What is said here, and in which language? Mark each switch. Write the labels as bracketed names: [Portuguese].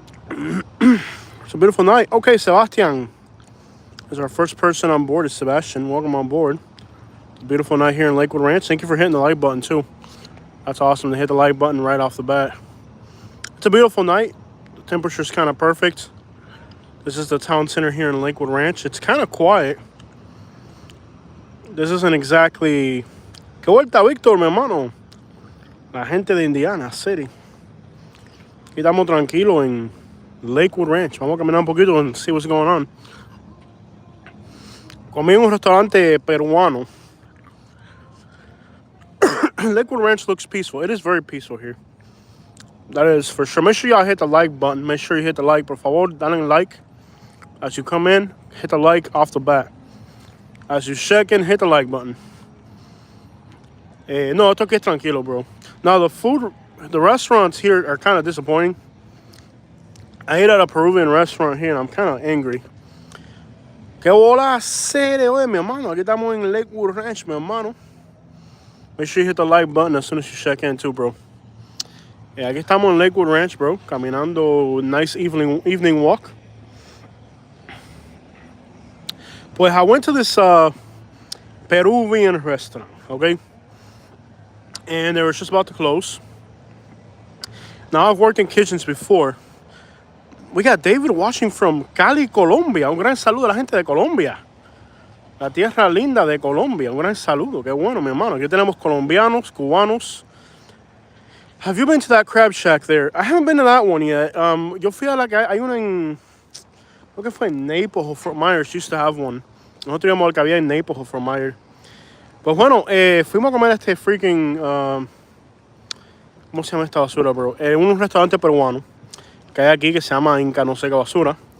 [English] It's a beautiful night. Okay, Sebastian is our first person on board. Is Sebastian. Welcome on board. It's a beautiful night here in Lakewood Ranch. Thank you for hitting the like button too. That's awesome to hit the like button right off the bat. It's a beautiful night. The temperature's kind of perfect. This is the town center here in Lakewood Ranch. It's kind of quiet. This isn't exactly... [Spanish] ¿Qué vuelta, Víctor, mi hermano? La gente de Indiana City. Aquí estamos tranquilos en Lakewood Ranch. Vamos a caminar un poquito [English] and see what's going on. [Spanish] Comí en un restaurante peruano. [English] Lakewood Ranch looks peaceful. It is very peaceful here. That is for sure. Make sure y'all hit the like button. Make sure you hit the like. [Spanish] Por favor, dale like. [English] As you come in, hit the like off the bat. As you check in, hit the like button. [Spanish] No, esto aquí es tranquilo, bro. [English] Now, the restaurants here are kind of disappointing. I ate at a Peruvian restaurant here, and I'm kind of angry. [Spanish] ¿Qué bola hacer, mi hermano? Aquí estamos en Lakewood Ranch, mi hermano. [English] Make sure you hit the like button as soon as you check in, too, bro. Yeah, [Spanish] aquí estamos en Lakewood Ranch, bro. Caminando, [English] nice evening walk. Pues I went to this Peruvian restaurant, okay? And they were just about to close. Now, I've worked in kitchens before. We got David watching from Cali, Colombia. [Spanish] Un gran saludo a la gente de Colombia. La tierra linda de Colombia. Un gran saludo. Qué bueno, mi hermano. Aquí tenemos colombianos, cubanos. [English] Have you been to that crab shack there? I haven't been to that one yet. [Spanish] Yo fui a hay una en... Creo que fue en Naples o Fort Myers. [English] Used to have one. [Spanish] Nosotros íbamos al que había en Naples o Fort Myers. Pues bueno, fuimos a comer a este freaking... ¿cómo se llama esta basura, bro? Un restaurante peruano que hay aquí que se llama Inca no sé qué basura.